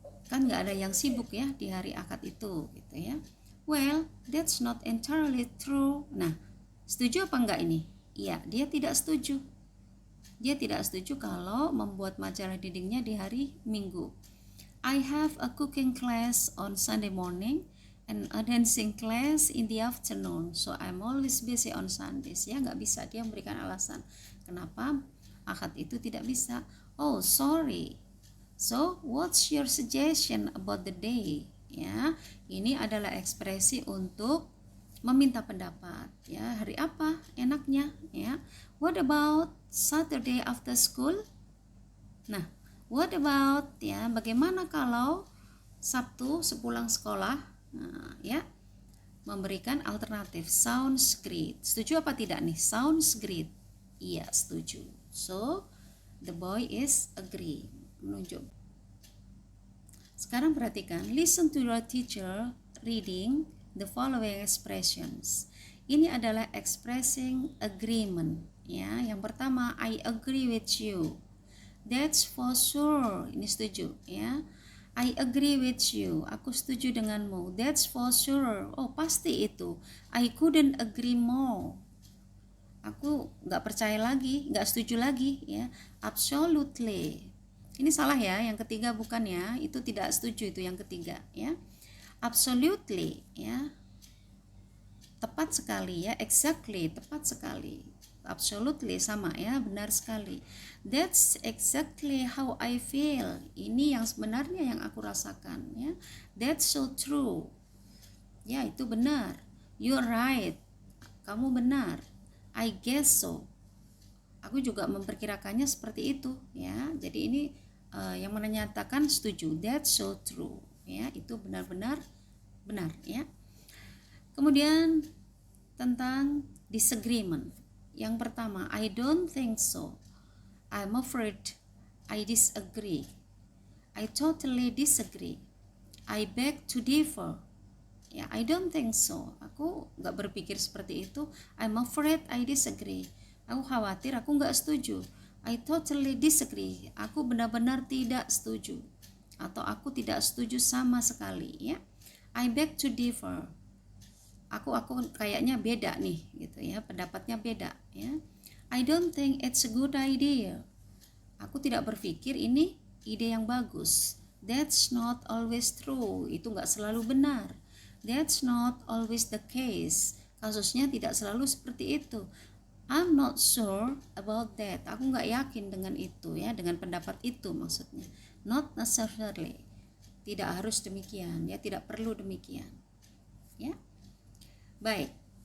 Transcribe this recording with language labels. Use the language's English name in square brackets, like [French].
[Indonesian] Kan nggak ada yang sibuk ya di hari Ahad itu, gitu ya. [English] Well, that's not entirely true. [Indonesian] Nah, setuju apa enggak ini? Iya, dia tidak setuju. Dia tidak setuju kalau membuat majalah dindingnya di hari Minggu. [English] I have a cooking class on Sunday morning and a dancing class in the afternoon, so I'm always busy on Sundays. [Indonesian] Ya, nggak bisa. Dia memberikan alasan kenapa Ahad itu tidak bisa. [English] Oh, sorry. So, what's your suggestion about the day? [Indonesian] Ya, ini adalah ekspresi untuk meminta pendapat. Ya, hari apa enaknya? [English] Ya, what about Saturday after school? [Indonesian] Nah, [English] what about [Indonesian] ya? Bagaimana kalau Sabtu sepulang sekolah? Nah, ya, memberikan alternatif. [English] Sounds great. [Indonesian] Setuju apa tidak nih? Sounds great. Iya, setuju. [English] So, the boy is agree. [Indonesian] Menunjuk. Sekarang perhatikan, [English] listen to your teacher reading the following expressions. [Indonesian] Ini adalah [English] expressing agreement. [Indonesian] Ya, yang pertama, [English] I agree with you. That's for sure. [Indonesian] Ini setuju. [English] Ya, I agree with you. [Indonesian] Aku setuju denganmu. [English] That's for sure. [Indonesian] Oh, pasti itu. [English] I couldn't agree more. [Indonesian] Aku nggak percaya lagi, nggak setuju lagi. Ya, absolutely. Ini salah ya, yang ketiga bukan ya, itu tidak setuju itu yang ketiga ya. Absolutely ya. Tepat sekali ya, exactly, tepat sekali. Absolutely sama ya, benar sekali. [English] That's exactly how I feel. [Indonesian] Ini yang sebenarnya yang aku rasakan ya. [English] That's so true. [Indonesian] Ya, itu benar. [English] You're right. [Indonesian] Kamu benar. [English] I guess so. [Indonesian] Aku juga memperkirakannya seperti itu ya. Jadi ini yang menyatakan setuju. [English] That's so true. [Indonesian] Ya, itu benar-benar benar ya. Kemudian tentang disagreement. Yang pertama, [English] I don't think so. I'm afraid. I disagree. I totally disagree. I beg to differ. Ya, I don't think so. [Indonesian] Aku nggak berpikir seperti itu. [English] I'm afraid. I disagree. [Indonesian] Aku khawatir. Aku nggak setuju. [English] I totally disagree. [Indonesian] Aku benar-benar tidak setuju. Atau aku tidak setuju sama sekali ya. [English] I beg to differ. [Indonesian] Aku kayaknya beda nih gitu ya, pendapatnya beda ya. [English] I don't think it's a good idea. [Indonesian] Aku tidak berpikir ini ide yang bagus. [English] That's not always true. [Indonesian] Itu nggak selalu benar. [English] That's not always the case. [Indonesian] Kasusnya tidak selalu seperti itu. [English] I'm not sure about that. [Indonesian] Aku nggak yakin dengan itu, ya, dengan pendapat itu maksudnya. Not necessarily. Tidak harus demikian, ya, tidak perlu demikian. Ya. Baik.